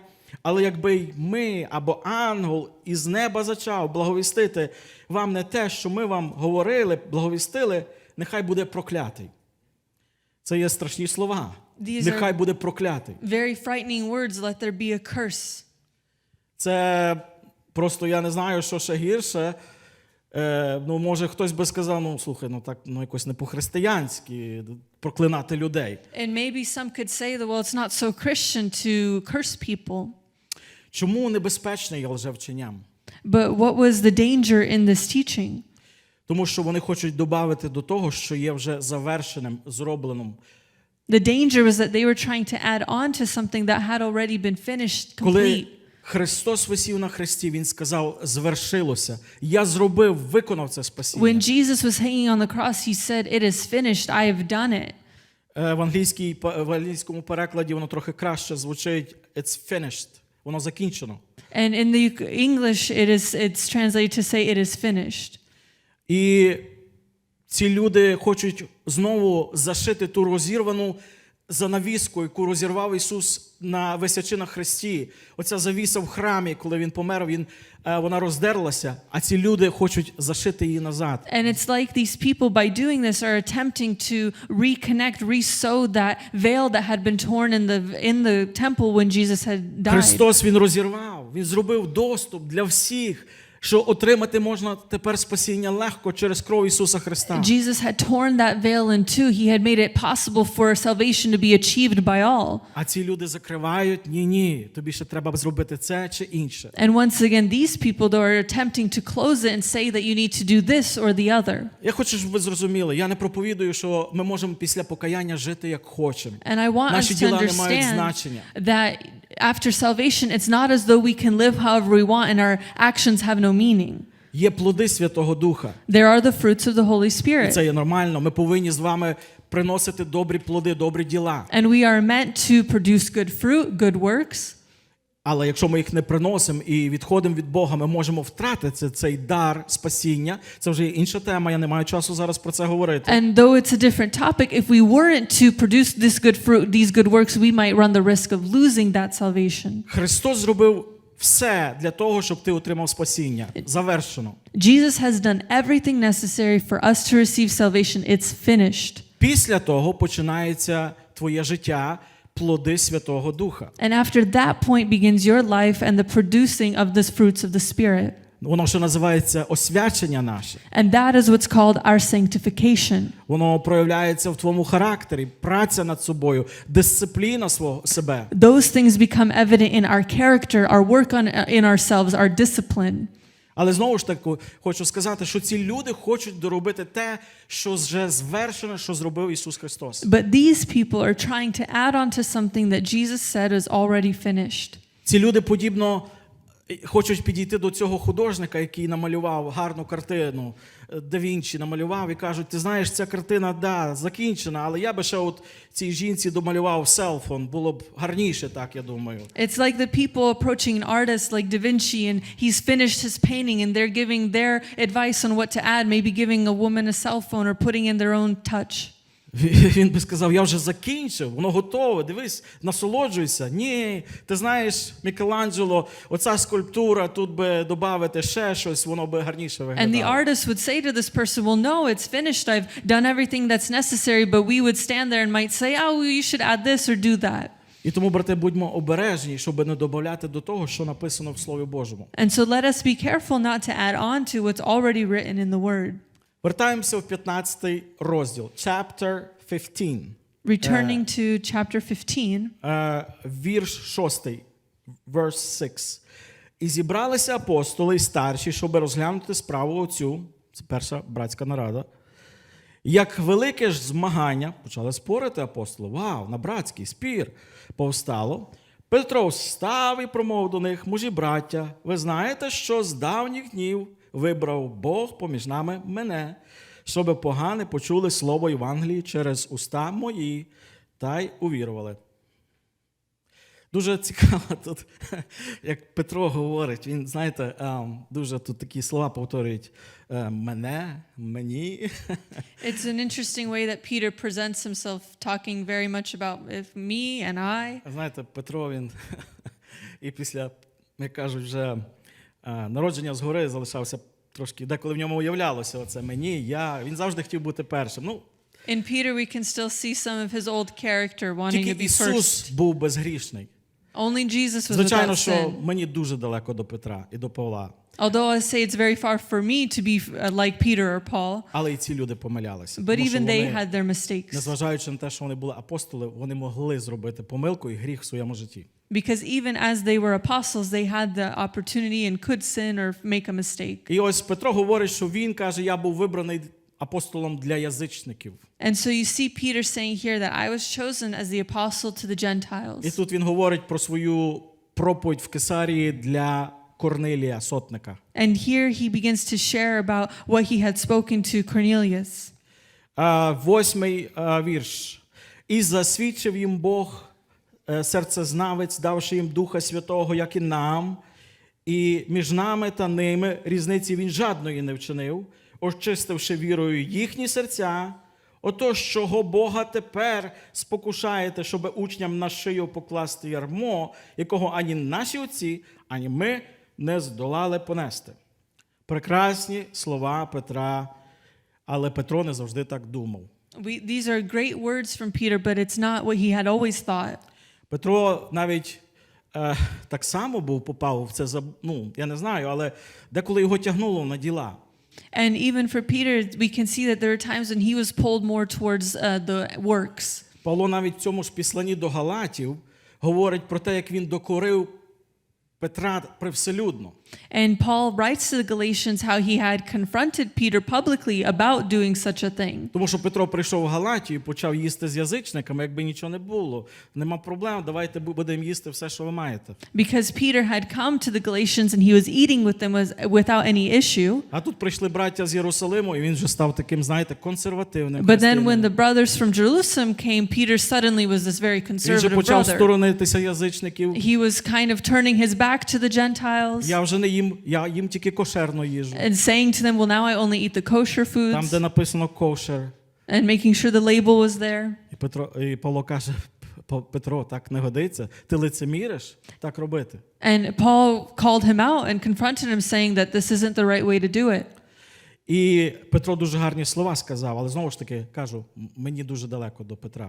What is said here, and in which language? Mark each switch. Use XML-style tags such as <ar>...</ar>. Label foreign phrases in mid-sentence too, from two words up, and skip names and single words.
<uk>Але якби й ми або ангел із неба зачав благовістити вам не те, що ми вам говорили, благовістили, нехай буде проклятий». Це є страшні слова. Нехай буде проклятий.</uk> <en>Very frightening words. Let there be a curse.</en> <uk>Це просто, я не знаю, що ще гірше. Може, хтось би сказав, слухай, так, якось не по-християнськи проклинати людей.</uk> <en>And maybe some could say that, well, it's not so Christian to curse people.</en> <uk>Чому небезпечне є лжевченням?</uk> <en>But what was the danger in this teaching?</en> <uk>Тому що вони хочуть додати до того, що є вже завершеним, зробленим.</uk> <en>The danger was that they were trying to add on to something that had already been finished, complete.</en> <uk>Коли Христос висів на хресті, Він сказав: «Звершилося». Я зробив, виконав це спасіння.</uk> <en>When Jesus was hanging on the cross, he said, "It is finished. I have done it."</en> <uk>В англійському перекладі воно трохи краще звучить:</uk> <en>«It's finished».</en> <uk>Воно закінчено.</uk> <en>And in the English, it's translated to say, "It is finished."</en> <uk>І ці люди хочуть знову зашити ту розірвану занавіску, яку розірвав Ісус висячи на хресті. Оця завіса в храмі, коли Він помер, вона роздерлася, а ці люди хочуть зашити її назад.</uk> <en>And it's like these people, by doing this, are attempting to reconnect, re-sew that veil that had been torn in the temple when Jesus had died.</en> <uk>Христос, Він розірвав, Він зробив доступ для всіх, що отримати можна тепер спасіння легко через кров Ісуса Христа.</uk> <en>Jesus had torn that veil in two. He had made it possible for salvation to be achieved by all.</en> <uk>А ці люди закривають: ні, тобі ще треба зробити це чи інше.</uk> <en>And once again, these people though are attempting to close it and say that you need to do this or the other.</en> <uk>Я хочу, щоб ви зрозуміли, я не проповідую, що ми можемо після покаяння жити як хочемо.</uk> <en>And I want</en> <uk>Наші</uk> <en>us to</en> <uk>діла не мають</uk> <en>understand</en> <uk>значення.</uk> <en>that after salvation, it's not as though we can live however we want and our actions have no meaning.</en> <uk>Є плоди Святого Духа.</uk> <en>There are the fruits of the Holy</en> <uk>І</uk> <en>Spirit.</en> <uk>це є нормально. Ми повинні з вами приносити добрі плоди, добрі діла.</uk> <en>And we are meant to produce good fruit, good works.</en> <uk>Але якщо ми їх не приносимо і відходимо від Бога, ми можемо втратити цей дар спасіння. Це вже інша тема, я не маю часу зараз про це говорити.</uk> <en>And though it's a different topic, if we weren't to produce this good fruit, these good works, we might run the risk of losing that salvation.</en> <uk>Христос зробив все для того, щоб ти отримав спасіння. Завершено.</uk> <en>Jesus has done everything necessary for us to receive salvation. It's finished.</en> <uk>Після того починається твоє життя, плоди Святого Духа.</uk> <en>And after that point begins your life and the producing of the fruits of the Spirit.</en> <uk>Воно ще називається освячення наше.</uk> <en>And that is what's called our sanctification.</en> <uk>Воно проявляється в твоєму характері, праця над собою, дисципліна себе.</uk> <en>Those things become evident in our character, our work in ourselves, our discipline.</en> <uk>Але знову ж таки хочу сказати, що ці люди хочуть доробити те, що вже звершено, що зробив Ісус Христос.</uk> <en>But these people are trying to add on to something that Jesus said is already finished.</en> <uk>Ці люди подібно хочуть підійти до цього художника, який намалював гарну картину, Да Вінчі намалював, і кажуть: ти знаєш, ця картина, закінчена, але я би ще от цій жінці домалював селфон, було б гарніше, так, я думаю.</uk> <en>It's like the people approaching an artist like Da Vinci, and he's finished his painting, and they're giving their advice on what to add, maybe giving a woman a cell phone or putting in their own touch.</en> <uk>Він би сказав: я вже закінчив, воно готове, дивись, насолоджуйся. Ні, ти знаєш, Мікеланджело, оця скульптура, тут би додати ще щось, воно би гарніше виглядало.</uk> <en>And the artist would say to this person, well, no, it's finished. I've done everything that's necessary, but we would stand there and might say, oh, you should add this or do that.</en> <uk>І тому, брати, будьмо обережні, щоб не додати до того, що написано в Слові Божому.</uk> <en>And so let us be careful not to add on to what's already written in the Word.</en> <uk>Вертаємося в 15 розділ,</uk> <en>chapter 15. Returning to chapter 15,</en> <uk>вірш 6, verse 6. І зібралися апостоли і старші, щоб розглянути справу оцю, це перша братська нарада. Як велике ж змагання, почали спорити апостоли, вау, на братський спір повстало. Петро встав і промовив до них, мужі браття, ви знаєте, що з давніх днів вибрав Бог поміж нами мене, щоби погани почули слово Євангелії через уста мої, та й увірували. Дуже цікаво тут, як Петро говорить, він, знаєте, дуже тут такі слова повторюють, мене, мені.</uk> <en>it's an interesting way that Peter presents himself, talking very much about me and I.</en> <uk>Знаєте, Петро, він і після, як кажуть, вже народження згори залишався трошки, деколи в ньому уявлялося оце мені, я, він завжди хотів бути першим. Ну,</uk> <en>In Peter, we can still see some of his old character wanting</en> <uk>тільки</uk> <en>to be</en> <uk>Ісус</uk> <en>first.</en> <uk>був безгрішний.</uk> <en>Only Jesus was</en> <uk>Звичайно,</uk> <en>without</en> <uk>що</uk> <en>sin.</en> <uk>мені дуже далеко до Петра і до Павла.</uk> <en>Although I say it's very far for me to be like Peter or Paul,</en> <uk>Але і ці люди помилялися.</uk> <en>but</en> <uk>Тому що</uk> <en>even they</en> <uk>вони,</uk> <en>had their mistakes.</en> <uk>незважаючи на те, що вони були апостоли, вони могли зробити помилку і гріх в своєму житті.</uk> <en>Because even as they were apostles, they had the opportunity and could sin or make a mistake.</en> <uk>І ось Петро говорить, що він каже, я був вибраний апостолом для язичників.</uk> <en>And so you see Peter saying here that I was chosen as the apostle to the</en> <uk>І</uk> <en>Gentiles.</en> <uk>тут він говорить про свою проповідь в Кесарії для Корнилія, сотника.</uk> <en>And here he begins to share about what he had spoken to Cornelius.</en> <uk>8 вірш. І засвідчив їм Бог, серцезнавець, давши їм Духа Святого, як і нам, і між нами та ними різниці він жадної не вчинив, очистивши вірою їхні серця. Отож, чого Бога тепер спокушаєте, щоб учням на шию покласти ярмо, якого ані наші отці, ані ми не здолали понести. Прекрасні слова Петра, але Петро не завжди так думав.</uk> <en>These are great words from Peter, but it's not what he had always thought.</en> <uk>Петро навіть так само попав в це, я не знаю, але деколи його тягнуло на діла.</uk> <en>And even for Peter, we can see that there are times when he was pulled more towards the works.</en> <uk>Павло навіть в цьому ж післанні до Галатів говорить про те, як він докорив Петра привселюдно.</uk> <en>And Paul writes to the Galatians how he had confronted Peter publicly about doing such a thing.</en> <uk>Тому що Петро прийшов в Галатію і почав їсти з язичниками, якби нічого не було. Нема проблем, давайте будемо їсти все, що ви маєте.</uk> <en>Because Peter had come to the Galatians and he was eating with them without any issue.</en> <uk>А тут прийшли браття з Єрусалиму, і він вже став таким, знаєте, консервативним.</uk> <en>But then when the brothers from Jerusalem came, Peter suddenly was this very</en> <uk>Він же</uk> <en>conservative</en> <uk>почав</uk> <en>brother.</en> <uk>сторонитися язичників.</uk> <en>He was kind of turning his back to the Gentiles</en> <uk>Я вже не їм, я їм тільки кошерну їжу.</uk> <en>and saying to them, well, now I only eat the kosher</en> <uk>Там,</uk> <en>foods,</en> <uk>де написано кошер.</uk> <en>and making sure the label was there.</en> <uk>І Павло каже, Петро, так не годиться. Ти лицеміриш так робити.</uk> <en>And Paul called him out and confronted him, saying that this isn't the right way to do it.</en> <uk>І Петро дуже гарні слова сказав, але знову ж таки кажу, мені дуже далеко до Петра.</uk>